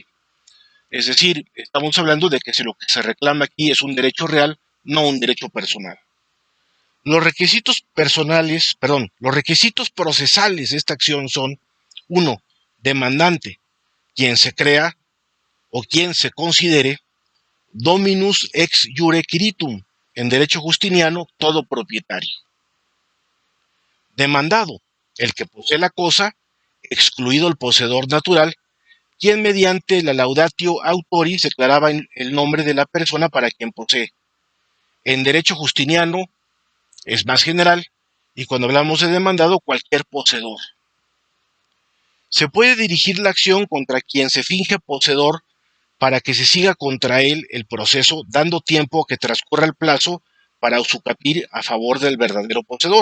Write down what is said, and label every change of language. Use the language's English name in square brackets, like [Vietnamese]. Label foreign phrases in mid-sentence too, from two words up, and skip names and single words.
[Spanish] Es decir, estamos hablando de que si lo que se reclama aquí es un derecho real, no un derecho personal. Los requisitos procesales de esta acción son: 1. Demandante, quien se crea o quien se considere [Latin] dominus ex iure quiritum, [Spanish] en derecho justiniano, todo propietario. Demandado, el que posee la cosa, excluido el poseedor natural, quien mediante la [Latin] laudatio autoris [Spanish] declaraba el nombre de la persona para quien posee. En derecho justiniano es más general, y cuando hablamos de demandado, cualquier poseedor. Se puede dirigir la acción contra quien se finge poseedor para que se siga contra él el proceso, dando tiempo a que transcurra el plazo para usucapir a favor del verdadero poseedor.